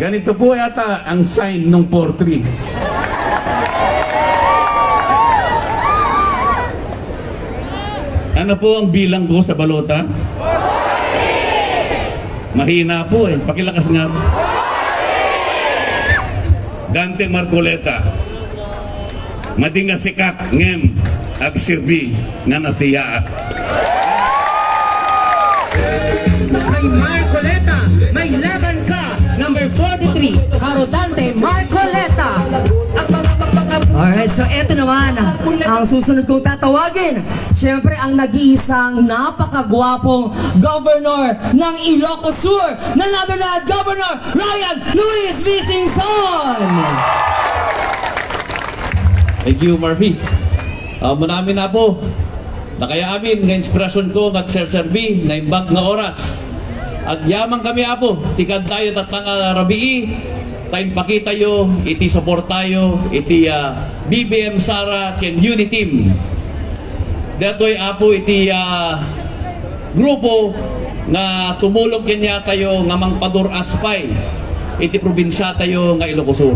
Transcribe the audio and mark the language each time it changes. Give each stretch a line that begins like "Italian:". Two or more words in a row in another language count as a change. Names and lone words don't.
Filipino: Ganito po yata ang sign ng 43. Ano po ang bilang ko sa balota? Mahina po eh. Pakilakas nga. Dante Marcoleta.
Iloko: Madinga sikat ngem agsirbi nga nasiyaat.
Filipino: May Marcoleta, may laban ka, number 43, Harodante Marcoleta.
English: Alright, so
Filipino: eto naman, ang susunod kong tatawagin, siyempre ang nag-iisang napakagwapong governor ng Ilocos Sur,
English: none other than Governor Ryan Luis V. Singson. Thank you, Murphy.
Filipino: Marami na po.
Iloko: Nakaya amin nga inspirasyon ko nga serserbi na imbang nga oras. At yamang kami apo, tikad tayo tatang rabii, tayong pakita yo, iti support tayo, iti BBM Sara ken Unity Team. Datoy apo iti grupo nga tumulong kanya tayo nga mangpadur aspay, iti probinsya tayo nga Ilocos Sur.